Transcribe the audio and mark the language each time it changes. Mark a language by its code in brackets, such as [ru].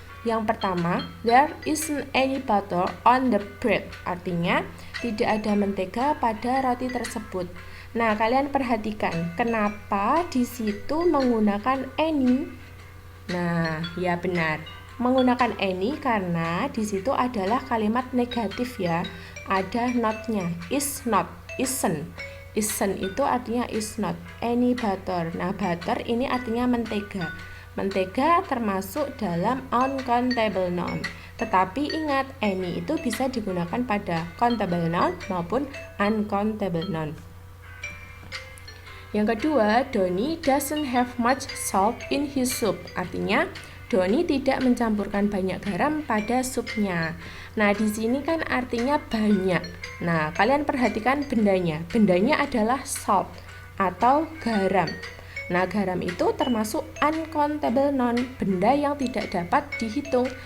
[id] Yang pertama, [en] there isn't any butter on the bread. [id] Artinya, tidak ada mentega pada roti tersebut. Nah, kalian perhatikan, kenapa di situ menggunakan any? Nah, ya benar. Menggunakan any karena di situ adalah kalimat negatif ya. Ada not-nya, is not, isn't. Isn't itu artinya [en] is not any butter. [id] Nah, butter ini artinya mentega. Mentega termasuk dalam uncountable noun. Tetapi ingat, any itu bisa digunakan pada countable noun maupun uncountable noun. Yang kedua, [en] Donnie doesn't have much salt in his soup. [id] Artinya, Donnie tidak mencampurkan banyak garam pada supnya. Nah, di sini kan artinya banyak. Nah, kalian perhatikan bendanya. Bendanya adalah salt atau garam. Nah, garam itu termasuk uncountable noun, benda yang tidak dapat dihitung.